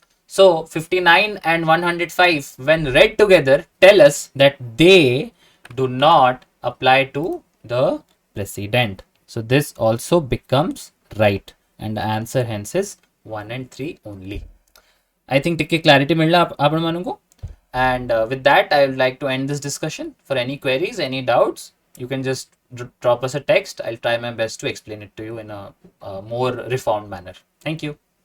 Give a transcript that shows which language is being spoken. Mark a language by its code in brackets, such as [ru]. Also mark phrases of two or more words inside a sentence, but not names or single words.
[en] So 59 and 105 when read together tell us that they do not apply to the president. So this also becomes right, and the answer hence is 1 and 3 only. I think [or] tikke clarity ମିଳିଲା ଆପଣ ମାନଙ୍କୁ. [en] And with that, I would like to end this discussion. For any queries, any doubts, you can just drop us a text. I'll try my best to explain it to you in a more reformed manner. Thank you.